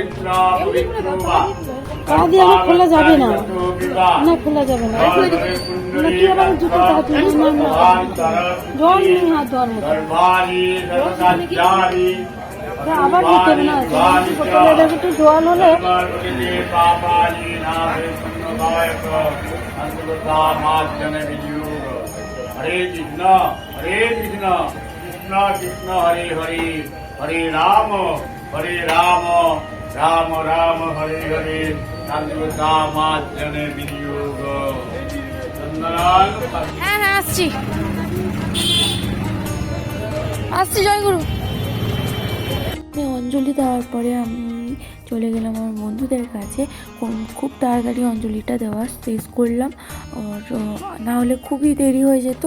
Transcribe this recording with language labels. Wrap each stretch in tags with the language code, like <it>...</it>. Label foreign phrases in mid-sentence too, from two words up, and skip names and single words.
<bn>পা দিয়ে আমার খোলা যাবে না, না খোলা যাবে না। না কি আবার জুতো জল নেই, হাত ধোয়ার মতো আবার যেতে হবে না। বোতলে দেখো একটু জল হলে</bn> <sa>हरे कृष्ण कृष्ण कृष्ण हरे हरे हरे राम राम राम हरे हरे कामार्जने विनियोग।</sa> <bn>হ্যাঁ হ্যাঁ আসছি আসছি, জয়গুরু। আমি অঞ্জলি দেওয়ার পরে আমি চলে গেলাম আমার বন্ধুদের কাছে। খুব তাড়াতাড়ি অঞ্জলিটা দেওয়া শেষ করলাম, আর না হলে খুবই দেরি হয়ে যেত।</bn>